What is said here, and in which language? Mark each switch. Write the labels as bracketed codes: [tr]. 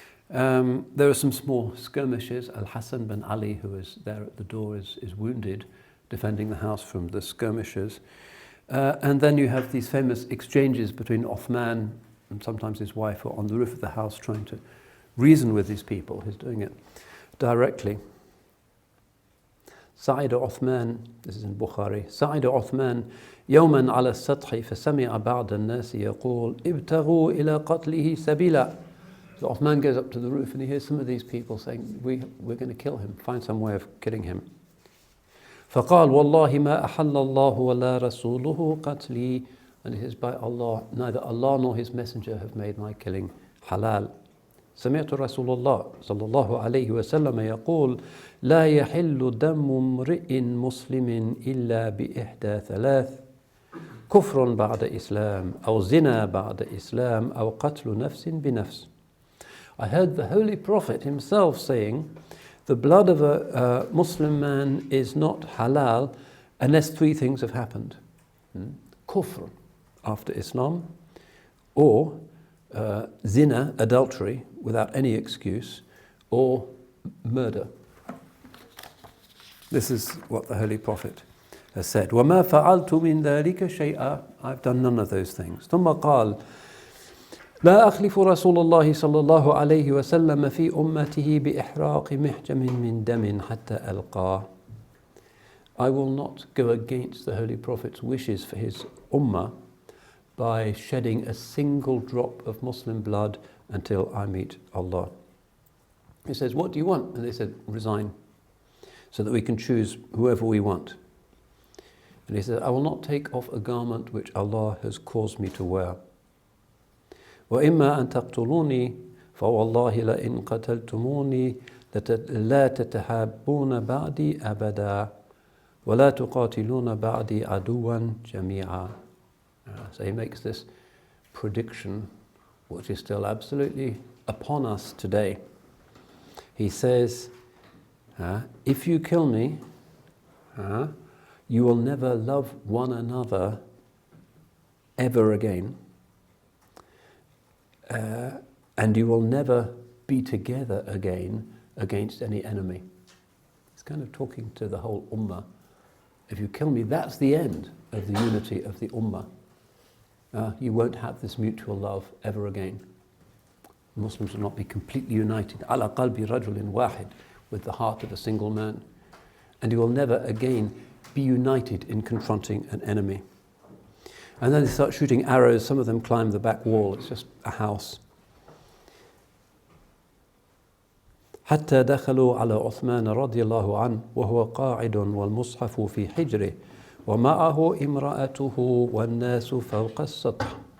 [en] There are some small skirmishes. Al-Hassan bin Ali, who is there at the door, is wounded, defending the house from the skirmishes. And then you have these famous exchanges between Uthman and sometimes his wife, who are on the roof of the house trying to reason with these people. He's doing it directly. [ar] صعد عثمان, [en] this is in Bukhari, [ar] صعد عثمان يوما على السطح فسمع بعض الناس يقول ابتغوا إلى قتله سبيلا. [en] So Uthman goes up to the roof and he hears some of these people saying, we're going to kill him, find some way of killing him. [ar] فقال والله ما أحل الله ولا رسوله قتلي. [en] And he says, by Allah, neither Allah nor his messenger have made my killing halal. [ar] سمعت رسول الله صلى الله عليه وسلم يقول لا يحل دم امرئ مسلم إلا بإحدى ثلاث كفر بعد إسلام أو زنا بعد إسلام أو قتل نفس بنفس. [en] I heard the Holy Prophet himself saying, the blood of a Muslim man is not halal unless three things have happened. Kufr, after Islam, or zina, adultery, without any excuse, or murder. This is what the Holy Prophet has said. [ar] وَمَا فَعَلْتُ مِنْ ذَلِكَ شَيْئًا. [en] I've done none of those things. [ar] ثم قال لا أخلف رسول الله صلى الله عليه وسلم في أمته بإحراق محجم من دم حتى ألقاه. [en] I will not go against the Holy Prophet's wishes for his ummah by shedding a single drop of Muslim blood until I meet Allah. He says, what do you want? And they said, resign, so that we can choose whoever we want. And he said, I will not take off a garment which Allah has caused me to wear. [ar] وإما أن تقتلوني فوالله لئن قتلتموني لا تتحابون بعدي أبدا ولا تقاتلون بعدي عدوا جميعا. [en] So he makes this prediction, which is still absolutely upon us today. He says, if you kill me, you will never love one another ever again. and you will never be together again against any enemy. It's kind of talking to the whole ummah. If you kill me, that's the end of the unity of the ummah. You won't have this mutual love ever again. Muslims will not be completely united. [ar] Ala qalbi rajulin wahid, [en] with the heart of a single man. And you will never again be united in confronting an enemy. And then they start shooting arrows. Some of them climb the back wall. It's just a house. [ar] حتى دخلوا على عثمان رضي الله عنه وهو قاعد والمصحف في حجره ومعه امرأته والناس فوق السطح.